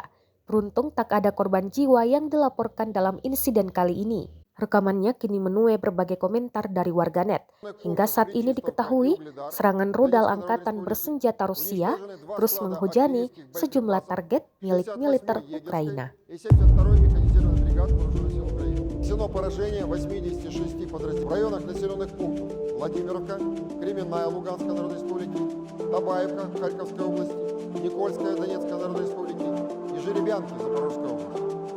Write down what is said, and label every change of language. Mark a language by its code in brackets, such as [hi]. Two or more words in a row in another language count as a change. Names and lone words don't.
[id] Beruntung tak ada korban jiwa yang dilaporkan dalam insiden kali ini. Rekamannya kini menuai berbagai komentar dari warganet. Hingga saat ini diketahui serangan rudal Angkatan Bersenjata Rusia terus menghujani sejumlah target milik militer Ukraina. [ru] Нанесено поражение 86 подразделений в районах населенных пунктов Владимировка, Кременная Луганской Народной Республики, Табаевка Харьковской области, Никольская Донецкой Народной Республики и Жеребянки Запорожской области.